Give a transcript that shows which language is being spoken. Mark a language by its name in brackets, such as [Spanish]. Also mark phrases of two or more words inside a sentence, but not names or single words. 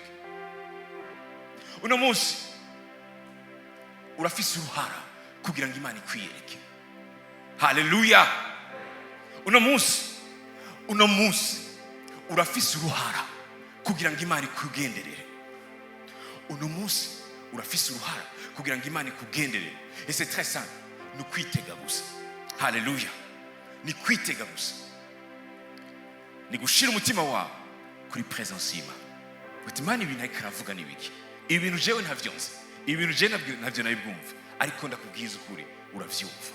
[Rundi] Uno munsi urafise uruhara kugira ngo Imana ikwiyereke. Haleluya. Uno munsi urafise uruhara kugira ngo Imana ikugenderere. Uno munsi urafise uruhara kugira ngo Imana ikugenderere. [French] Et c'est très simple, [Rundi] ni kwitega gusa. Haleluya. Ni kwitega gusa, ni gushira umutima wawe kuri presence y'Imana. Uti Imana ibintu ariko aravuga ni biki? Ibi bintu jewe ntavyonze, ibi bintu je navyo nabibwumva, ariko ndakubwiza ukuri uravyumva.